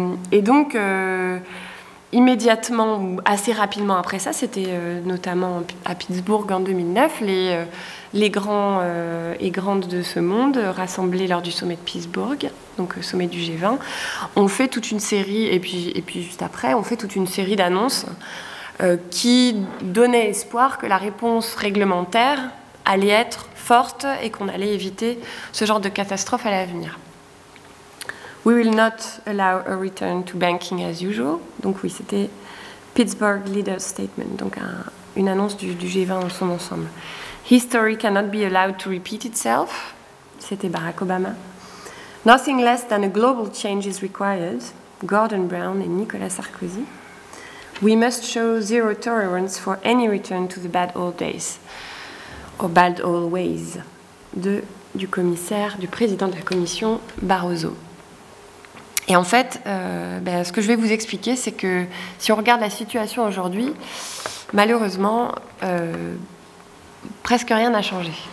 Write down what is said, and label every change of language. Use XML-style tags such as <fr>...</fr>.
<fr>Et donc, immédiatement, ou assez rapidement après ça, c'était notamment à Pittsburgh en 2009, les grands et grandes de ce monde, rassemblés lors du sommet de Pittsburgh, donc le sommet du G20, ont fait toute une série, et puis juste après, on fait toute une série d'annonces qui donnaient espoir que la réponse réglementaire allait être forte et qu'on allait éviter ce genre de catastrophe à l'avenir.</fr> <en>We will not allow a return to banking as usual.</en> <fr>Donc oui, c'était Pittsburgh Leaders Statement, donc une annonce du G20 dans son ensemble.</fr> <en>History cannot be allowed to repeat itself.</en> <fr>C'était Barack Obama.</fr> <en>Nothing less than a global change is required. Gordon Brown</en> <fr>et</fr> <en>Nicolas Sarkozy. We must show zero tolerance for any return to the bad old days. Or bad old ways.</en> <fr>Du président de la commission Barroso. Et en fait, ce que je vais vous expliquer, c'est que si on regarde la situation aujourd'hui, malheureusement, presque rien n'a changé.</fr>